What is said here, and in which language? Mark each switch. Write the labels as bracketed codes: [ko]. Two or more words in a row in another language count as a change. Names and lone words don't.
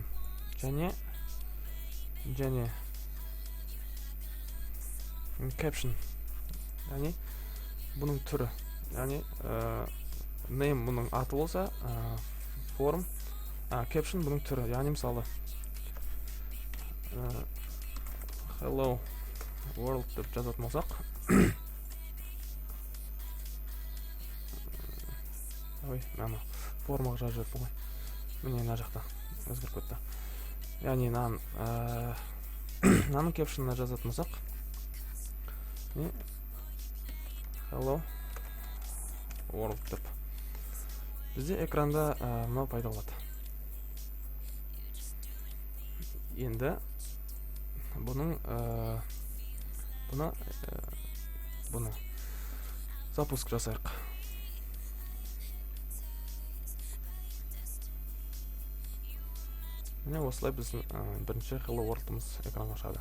[kk] Және caption. Яғни бұның түрі. Яғни name бұның аты болса, [en] form, caption [kk] бұның түрі. Яғни мысалы [en] hello world [kk] деп жазатын болсақ, ой, формаға жазып жіберіппін ғой. Міне мына жақта өзгеріп кетті. Яғни мынаның caption'ына жазатын болсақ, [en] hello world [kk] деп бізде экранда мынау пайда болады. Енді бұны запуск жасайық. Міне осылай біздің бірінші [en] hello world'ымыз [kk] экранға шығады.